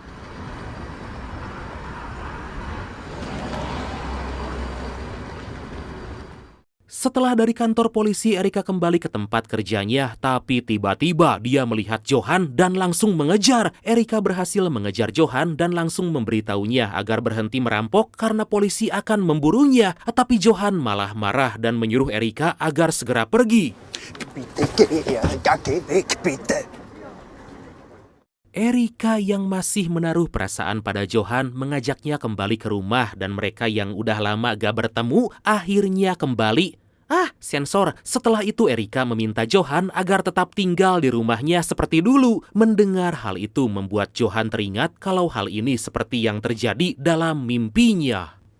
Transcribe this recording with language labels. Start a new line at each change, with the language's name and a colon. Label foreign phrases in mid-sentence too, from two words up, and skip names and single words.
Indonesian: Setelah dari kantor polisi, Erika kembali ke tempat kerjanya, tapi tiba-tiba dia melihat Johan dan langsung mengejar. Erika berhasil mengejar Johan dan langsung memberitahunya agar berhenti merampok karena polisi akan memburunya. Tapi Johan malah marah dan menyuruh Erika agar segera pergi.
German: Bitte geh, ja geh weg, bitte.
Indonesian: Erika yang masih menaruh perasaan pada Johan mengajaknya kembali ke rumah dan mereka yang udah lama gak bertemu akhirnya kembali. Sensor. Setelah itu Erika meminta Johan agar tetap tinggal di rumahnya seperti dulu. Mendengar hal itu membuat Johan teringat kalau hal ini seperti yang terjadi dalam mimpinya.